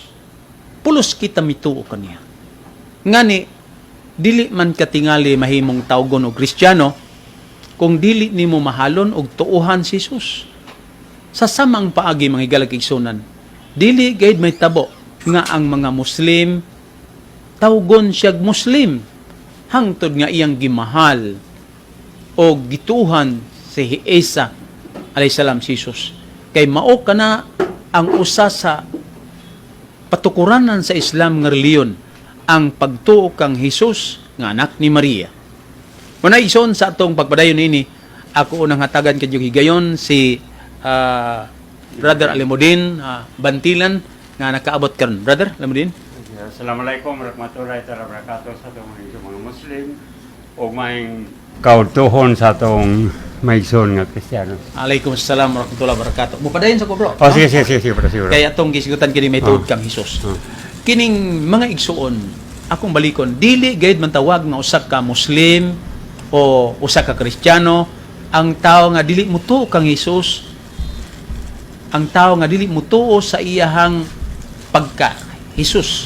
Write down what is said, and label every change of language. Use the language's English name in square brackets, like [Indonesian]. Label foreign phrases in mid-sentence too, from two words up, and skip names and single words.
[Cebuano] Pulos kita mituo kaniya. Ngani, dili man katingali mahimong tawgon o Kristiyano, kung dili nimo mahalon og tuuhan si Jesus. Sa samang paagi mga higalag igsunan, dili gayud may tabo nga ang mga Muslim tawgon siyag Muslim hangtod nga iyang gimahal o gituhan si Isa [Arabic] عليه السلام [Cebuano] si Jesus. Kay mao kana ang usa sa patukuranan sa Islam nga reliyon, ang pagtuo kang Jesus nga anak ni Maria. Muna ison sa atong pagpadayon ini, ako unang hatagan kadyo higayon si Brother Alimudin Bantilan nga nakaabot karon. Brother Alimudin. [Arabic] السلام عليكم ورحمة الله وبركاته [Cebuano] sa atong mga Muslim o may kautuhon sa atong maigsoon nga Kristiyano. [Arabic] عليكم السلام ورحمة الله وبركاته. [Cebuano] Mupadayon sa ko bro. Oh, sige, bro, sige. Kaya atong gisigutan kini may tuod kang Hesus. Kining mga igsuon, akong balikon, dili gayud man tawag nga usa ka Muslim o usa ka Kristiyano, ang tao nga dili mutuo kang Hesus, ang tao nga dili mutuo sa iyahang pagka Hesus.